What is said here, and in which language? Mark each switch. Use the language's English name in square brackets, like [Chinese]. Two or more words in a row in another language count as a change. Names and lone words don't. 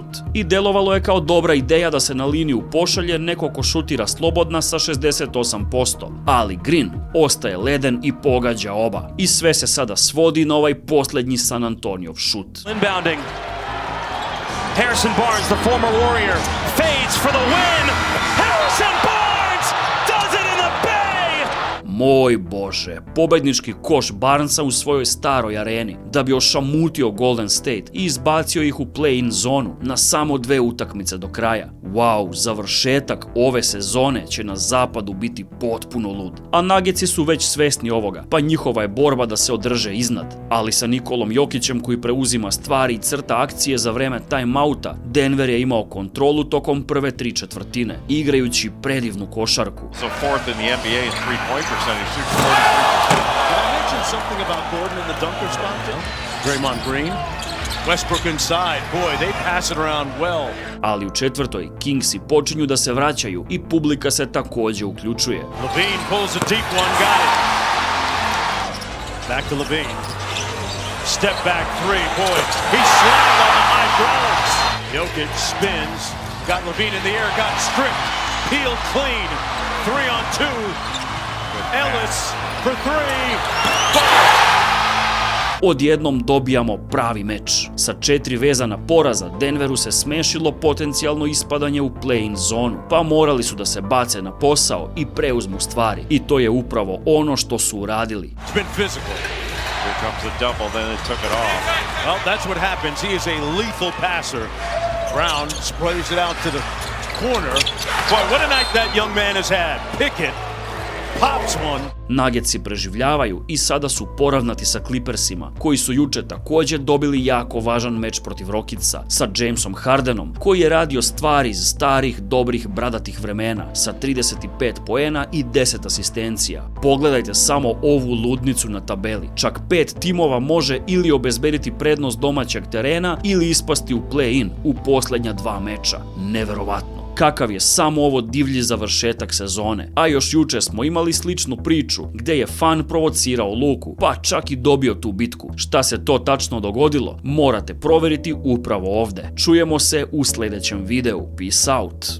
[Serbian] I delovalo je kao dobra ideja da se na liniju pošalje neko ko šutira slobodna sa 68%. Ali Green ostaje leden i pogađa oba. I sve se sada svodi na ovaj posljednji San Antoniov šut. [English] Inbounding. Harrison Barnes, the former Warrior, fades for the win. Harrison Barnes does it in the Bay! [Serbian] Moj Bože, pobednički koš Barnesa u svojoj staroj areni, da bi ošamutio Golden State i izbacio ih u play-in zonu na samo 2 utakmice do kraja. Wow, završetak ove sezone će na zapadu biti potpuno lud. A Nuggetsi su već svesni ovoga, pa njihova je borba da se održe iznad. Ali sa Nikolom Jokićem koji preuzima stvari i crta akcije za vreme timeouta, Denver je imao kontrolu tokom prve 3 četvrtine, igrajući predivnu košarku. [English] So fourth in the NBA in three-point percentage. Did I mention something about Gordon in the dunker spot? Draymond Green. Westbrook inside. Boy, they pass it around well. [Serbian] Ali u četvrtoj Kingsi počinju da se vraćaju i publika se također uključuje. [English] Levine pulls a deep one, got it. Back to Levine. Step back three, boy. He's slammed on the hydraulics. Jokic spins. Got Levine in the air, got stripped. Peeled clean. 3-on-2. Ellis for 3. [Serbian] Odjednom dobijamo pravi meč. Sa 4 vezana poraza Denveru se smešilo potencijalno ispadanje u play-in zonu, pa morali su da se bace na posao i preuzmu stvari. I to je upravo ono što su uradili. [English] It's been physical. Here comes the double, then they took it off. Well, that's what happens. He is a lethal passer. Brown sprays it out to the corner. Boy, what a night that young man has had. Pickett pops one. [Serbian] Nuggetsi preživljavaju i sada su poravnati sa Clippersima, koji su juče također dobili jako važan meč protiv Rocketsa sa Jamesom Hardenom, koji je radio stvari iz starih, dobrih, bradatih vremena sa 35 poena i 10 asistencija. Pogledajte samo ovu ludnicu na tabeli. Čak 5 timova može ili obezbediti prednost domaćeg terena ili ispasti u play-in u posljednja 2 meča. Neverovatno. Kakav je samo ovo divlji završetak sezone. A još juče smo imali sličnu priču gdje je fan provocirao Luku, pa čak i dobio tu bitku. Šta se to tačno dogodilo, morate provjeriti upravo ovdje. Čujemo se u sljedećem videu. [English] Peace out.